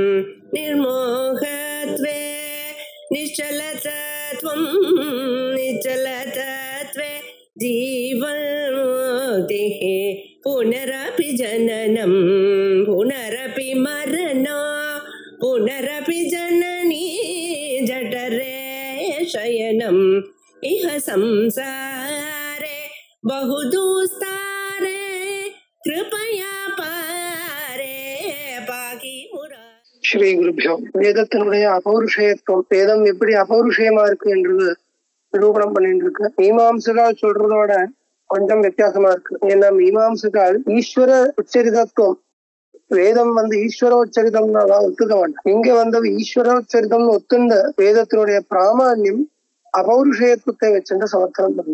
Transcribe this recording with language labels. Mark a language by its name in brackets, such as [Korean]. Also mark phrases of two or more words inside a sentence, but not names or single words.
[Sanskrit] निर्मोहत्वे निश्चलतत्वं निश्चलतत्वे जीवन्मुक्तिः पुनरपि जननं पुनरपि मरणं पुनरपि जननी जठरे शयनम् इह संसारे बहुदुस्तारे कृपया पारे पाकि मुरा. श्री गुरुभ्यो. [Tamil] வேதத்தினுடைய அபௌருஷயத்துவம், வேதம் எப்படி அபௌருஷயமா இருக்கு என்றது நிரூபணம் பண்ணிட்டு இருக்கு. மீமாம்சகால் சொல்றதோட கொஞ்சம் வித்தியாசமா இருக்கு. ஏன்னா மீமாம்சகால் ஈஸ்வர உச்சரிதத்துவம், வேதம் ஈஸ்வரோச்சரிதம் தான் ஒத்துக்க வேண்டாம். இங்க ஈஸ்வரோச்சரிதம் ஒத்துண்ட வேதத்தினுடைய பிராமான்யம் அபௌருஷயத்துவத்தை வச்சுட்டு சமர்த்தனம் பண்ணும்.